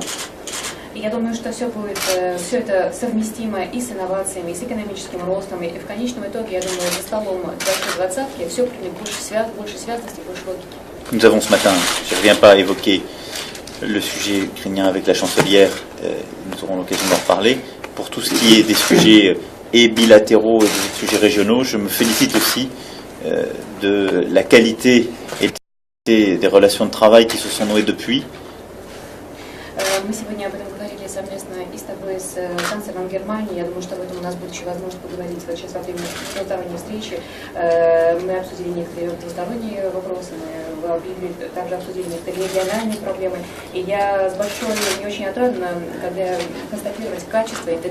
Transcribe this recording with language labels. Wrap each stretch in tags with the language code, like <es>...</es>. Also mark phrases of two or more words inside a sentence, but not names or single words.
<ru>И я думаю, что все это совместимо и с инновациями, и с экономическим ростом, и в конечном итоге, я думаю, за столом 2020 все примет больше связности, больше логики.</ru> <fr>Nous avons ce matin, je ne reviens pas à évoquer le sujet ukrainien avec la chancelière, nous aurons l'occasion d'en reparler. Pour tout ce qui est des sujets et bilatéraux et des sujets régionaux, je me félicite aussi de la qualité et des relations de travail qui se sont nouées depuis.</fr> <ru>Мы сегодня об этом говорили совместно и с тобой, с канцлером Германии. Я думаю, что об этом у нас будет еще возможность поговорить вот сейчас во время двусторонней встречи. Мы обсудили некоторые двусторонние вопросы, мы также обсудили некоторые региональные проблемы. И я с большой, мне очень отрадно, когда констатировать качество и</ru>